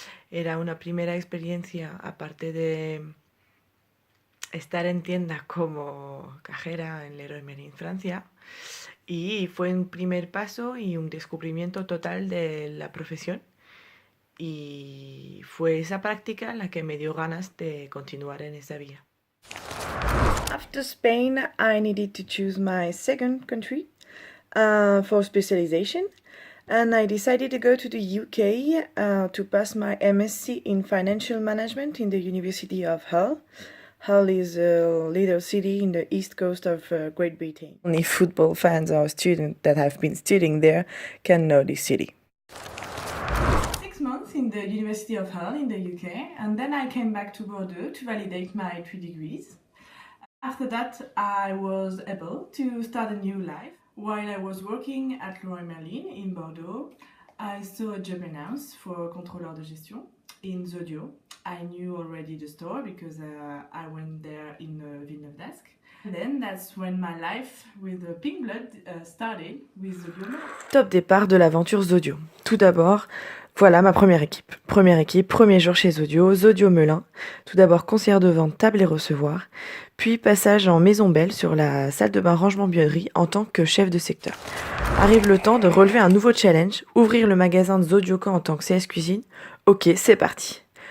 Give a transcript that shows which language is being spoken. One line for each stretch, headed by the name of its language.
Spanish: Era una primera experiencia, aparte de estar en tienda como cajera en Leroy Merlin, Francia. Y fue un primer paso y un descubrimiento total de la profesión. Y fue esa práctica la que me dio ganas de continuar en esa vía.
English: After Spain, I needed to choose my second country for specialization. And I decided to go to the UK to pass my MSc in Financial Management in the University of Hull. Hull is a little city in the east coast of Great Britain. Only football fans or students that have been studying there can know this city. 6 months in the University of Hull in the UK, and then I came back to Bordeaux to validate my 3 degrees. After that, I was able to start a new life. While I was working at Leroy Merlin in Bordeaux, I saw a job announced for contrôleur de gestion in Zodio. I knew already the store because I went there in Villeneuve d'Ascq. And then that's when my life with the pink blood started with Zodio.
French: Top départ de l'aventure Zodio. Tout d'abord, voilà ma première équipe. Première équipe, premier jour chez Zodio, Zodio Melun. Tout d'abord conseillère de vente, table et recevoir. Puis passage en Maison Belle sur la salle de bain rangement buanderie en tant que chef de secteur. Arrive le temps de relever un nouveau challenge, ouvrir le magasin de Zodiocan en tant que CS cuisine. Ok, c'est parti.